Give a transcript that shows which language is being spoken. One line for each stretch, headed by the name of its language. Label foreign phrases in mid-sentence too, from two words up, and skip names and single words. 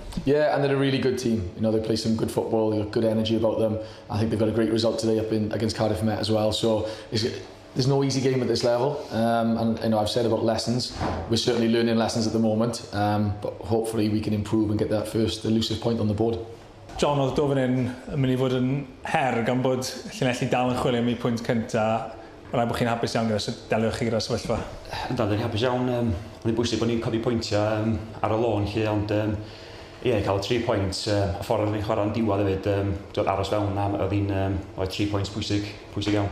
English: Yeah, and they're a really good team. You know, they play some good football. They've got good energy about them. I think they've got a great result today up against Cardiff Met as well. So there's no easy game at this level. And you know, I've said about lessons. We're certainly learning lessons at the moment. But hopefully we can improve and get that first elusive point on the board. John,
Welsh: oedd dofyn yn mynd i fod yn her gan bod Llanelli dal yn chwilio am 'u pwynt cynta. Mae'n rhaid bod chi'n hapus iawn gyda delwch chi gyda'r sefyllfa. Yndan, dwi'n hapus iawn. Ond yn bwysig bod ni'n codi pwyntiau ar y lôn lle, ond ie, cael 3 pwynt. Y ffordd ni'n chwarae'n diwedd hefyd, dod aros fewn am, oedd 3 pwynt pwysig iawn.